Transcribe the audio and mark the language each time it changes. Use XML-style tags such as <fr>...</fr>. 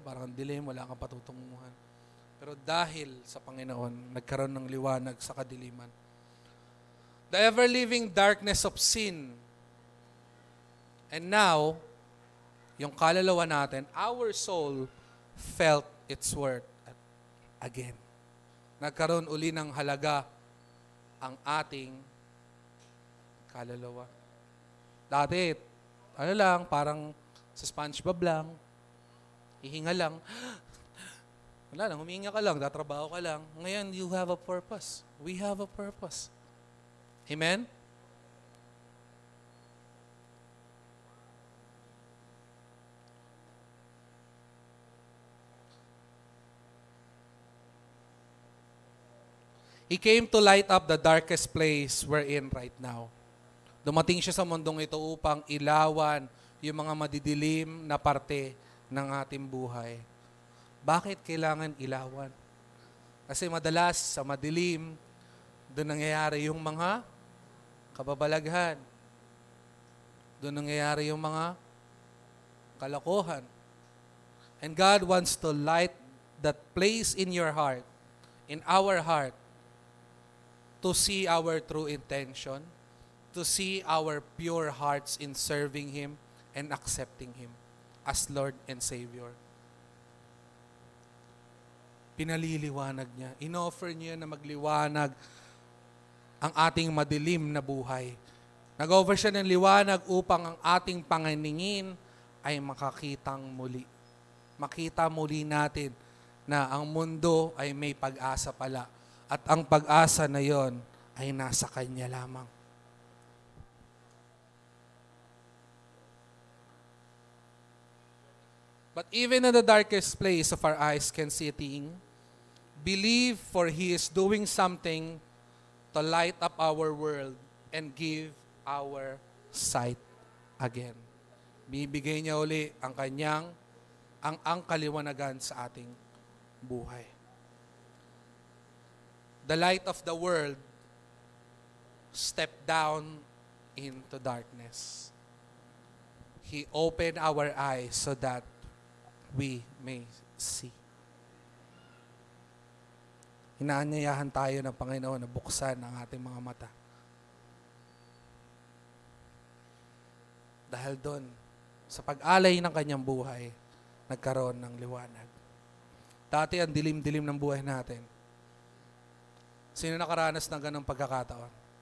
<tl>Parang ang dilim, wala kang patutunguhan. Pero dahil sa Panginoon, nagkaroon ng liwanag sa kadiliman.</tl> <en>The ever-living darkness of sin. And now,</en> <tl>yung kaluluwa natin,</tl> <en>our soul felt its worth again.</en> <tl>Nagkaroon uli ng halaga ang ating kaluluwa. Dati, parang sa SpongeBob lang, hihinga lang, wala lang, humihinga ka lang, tatrabaho ka lang.</tl> <en>Ngayon, you have a purpose. We have a purpose. Amen? He came to light up the darkest place we're in right now.</en> <tl>Dumating siya sa mundong ito upang ilawan yung mga madidilim na parte ng ating buhay. Bakit kailangan ilawan? Kasi madalas sa madilim, doon nangyayari yung mga kababalaghan. Doon nangyayari yung mga kalokohan.</tl> <en>And God wants to light that place in your heart, in our heart, to see our true intention, to see our pure hearts in serving Him and accepting Him as Lord and Savior.</en> <tl>Pinaliliwanag niya. Inoffer niya na magliwanag ang ating madilim na buhay. Nag-offer siya ng liwanag upang ang ating panginingin ay makakitang muli. Makita muli natin na ang mundo ay may pag-asa pala. At ang pag-asa na yon ay nasa Kanya lamang.</tl> <en>But even in the darkest place of our eyes can see a thing, believe, for He is doing something to light up our world and give our sight again.</en> <tl>Bibigay niya uli ang kanyang, ang kaliwanagan sa ating buhay.</tl> <en>The light of the world stepped down into darkness. He opened our eyes so that we may see.</en> <tl>Inaanyayahan tayo ng Panginoon na buksan ang ating mga mata. Dahil doon, sa pag-alay ng kanyang buhay, nagkaroon ng liwanag. Dati ang dilim-dilim ng buhay natin. Sino nakaranas ng ganong pagkakataon?</tl>